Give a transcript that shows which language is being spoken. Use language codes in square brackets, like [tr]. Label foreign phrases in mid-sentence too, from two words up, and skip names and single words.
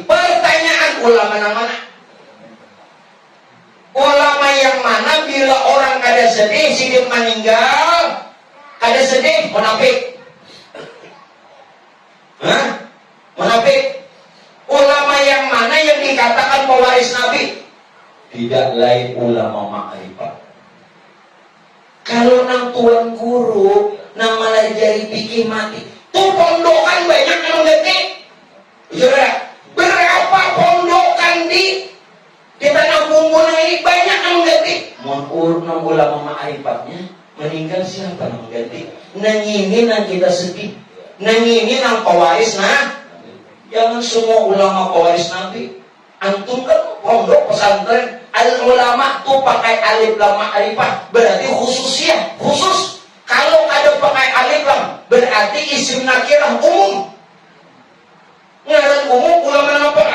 [id] Pertanyaan, ulama yang mana? Ulama yang mana bila orang [bjn] kada sedih, [id] sidik meninggal, [bjn] kada sedih, [id] munafik. Munafik. Ulama yang mana yang dikatakan pewaris Nabi? Tidak lain ulama ma'rifat. [bjn] Kalau nang tuan guru, nang malah jadi pikir mati. [id] Tuh pondokan banyak yang ngerti. Ya, berapa pondokan di tanah bumbu ini banyak yang ngerti. [bjn] Mun nang ulama ma'rifatnya meninggal siapa nang ngerti? Nang ini nang kita sedih. Nang ini nang pewaris jangan semua ulama pewaris Nabi. [id] Antum kan pondok pesantren, al-ulama tuh pakai [ar] alif lam ma'rifah, [id] berarti khususnya khusus. Kalau ada pakai [ar] alif lam, [id] berarti [ar] isim nakirah [id] umum. [bjn] Ngaran umum ulama nama apa?